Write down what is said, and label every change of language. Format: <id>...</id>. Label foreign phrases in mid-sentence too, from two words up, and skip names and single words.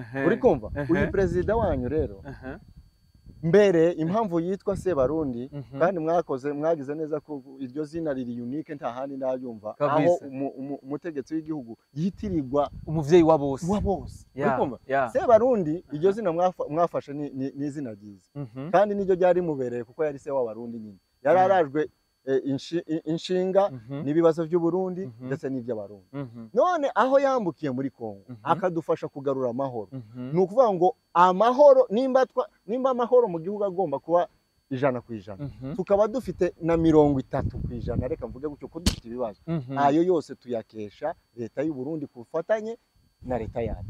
<rw>Uri kumva uyu perezida wanyu rero mbere impamvu yitwa Sebarundi kandi mwagize neza ko iryo zina riri unique nta handi ndayumva, aho umutegetsi w'igihugu yitirirwa umuvyeyi wa bose. Ukumva Sebarundi iryo zina mwafashe ni izina ryiza kandi niryo ryari mubereye kuko yari se w'abarundi nyine, yararajwe inshinga n'ibibazo by'u Burundi ndetse n'iby'abarundi. None aho yambukiye muri Kongo akadufasha kugarura amahoro, ni ukuvuga ngo amahoro nimba amahoro mu gihugu agomba kuba 100%, tukaba dufite na 30%, reka mvuge gutyo ko dufite ibibazo ayo yose tuyakesha leta y'u Burundi kufatanye na leta yacu.</rw>